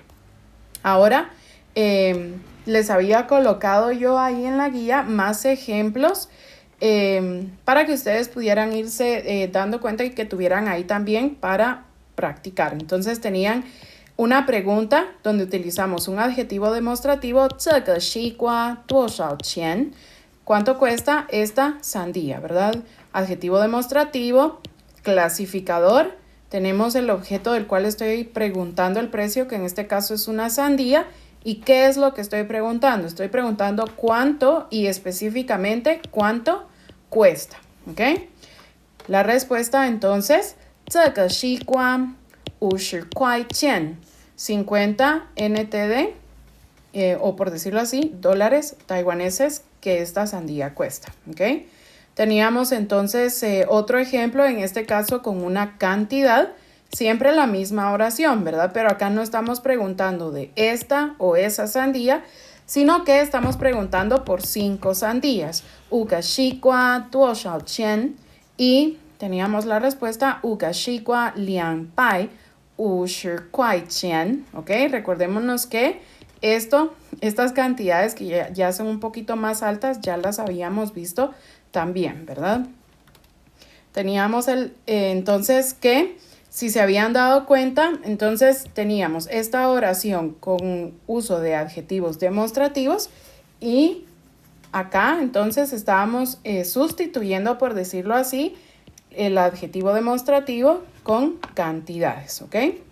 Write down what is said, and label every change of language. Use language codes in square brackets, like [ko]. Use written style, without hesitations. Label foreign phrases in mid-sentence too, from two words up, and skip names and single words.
[es] Ahora, les había colocado yo ahí en la guía más ejemplos para que ustedes pudieran irse dando cuenta y que tuvieran ahí también para practicar. Entonces tenían una pregunta donde utilizamos un adjetivo demostrativo, [zh] 这个西瓜多少钱? [es] ¿Cuánto cuesta esta sandía, verdad? Adjetivo demostrativo, clasificador, tenemos el objeto del cual estoy preguntando el precio, que en este caso es una sandía. ¿Y qué es lo que estoy preguntando? Estoy preguntando cuánto y específicamente cuánto cuesta, ¿ok? La respuesta entonces, [zh] 这个西瓜50块钱, [es] 50 NTD, o por decirlo así, dólares taiwaneses que esta sandía cuesta, ¿ok? Teníamos entonces otro ejemplo, en este caso con una cantidad, siempre la misma oración, ¿verdad? Pero acá no estamos preguntando de esta o esa sandía, sino que estamos preguntando por 5 sandías. [zh] 5 个西瓜多少钱? [es] Y teníamos la respuesta [zh] 5 个西瓜250块钱, [es] ¿ok? Recordémonos que estas cantidades que ya son un poquito más altas, ya las habíamos visto también, ¿verdad? Teníamos entonces que, si se habían dado cuenta, entonces teníamos esta oración con uso de adjetivos demostrativos y acá entonces estábamos sustituyendo, por decirlo así, el adjetivo demostrativo con cantidades, ¿ok?